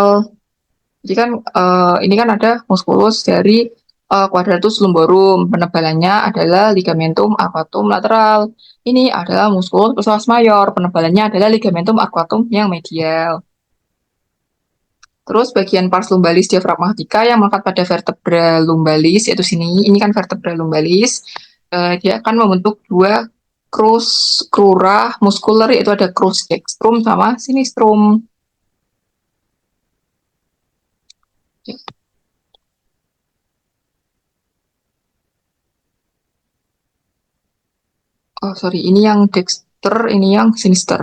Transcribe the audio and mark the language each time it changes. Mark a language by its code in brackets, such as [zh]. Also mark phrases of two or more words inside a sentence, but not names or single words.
[id] Jadi kan ini kan ada muskulus dari [la] quadratus lumborum. [id] Penebalannya adalah [la] ligamentum arcuatum lateral. [id] Ini adalah muskulus [la] psoas major. [id] Penebalannya adalah [la] ligamentum arcuatum [id] yang medial. Terus bagian [la] pars lumbalis diafragmatika [id] yang melekat pada [la] vertebra lumbalis, [id] yaitu sini, ini kan [la] vertebra lumbalis, [id] dia akan membentuk dua crura muskular, yaitu ada [la] crus dextrum [id] sama sinistrum. [en] Oh sorry, [id] ini yang dexter, ini yang sinister.